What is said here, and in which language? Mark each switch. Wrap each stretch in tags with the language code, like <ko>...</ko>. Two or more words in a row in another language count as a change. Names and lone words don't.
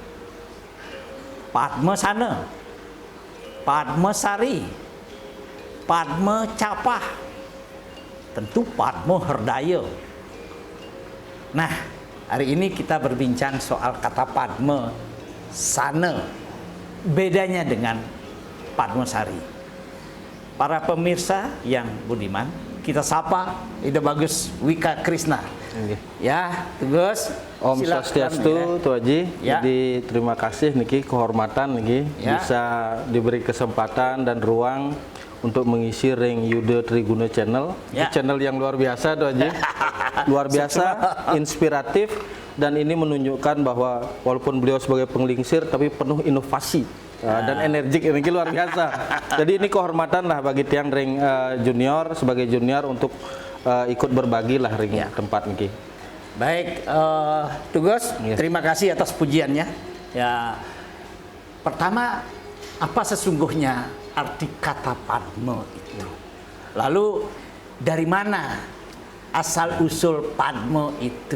<id>Padme Sana, Padme Sari, Padme Capah, tentu Padme Herdaya. Nah, hari ini kita berbincang soal kata Padme Sana, bedanya dengan Padme Sari. Para pemirsa yang budiman, kita sapa Ide Bagus Wika Krisna. Ya, Gus.</id> <ban>Om Swastiastu,</ban> <id>Tuan Haji. Ya. Jadi terima kasih niki kehormatan niki bisa diberi kesempatan dan ruang untuk mengisi ring Yuda Triguna Channel. Ya. Channel yang luar biasa, Tuan Haji. Luar biasa, inspiratif, dan ini menunjukkan bahwa walaupun beliau sebagai penglingsir tapi penuh inovasi. Dan energik, ini luar biasa. Jadi ini kehormatan lah bagi</id> <ban>tiang ring</ban> <id>junior, sebagai junior untuk ikut berbagi lah ring tempat ini. Baik, Tugas, terima kasih atas pujiannya. Ya, pertama, apa sesungguhnya arti kata Padme itu? Lalu dari mana asal usul Padme itu?</id>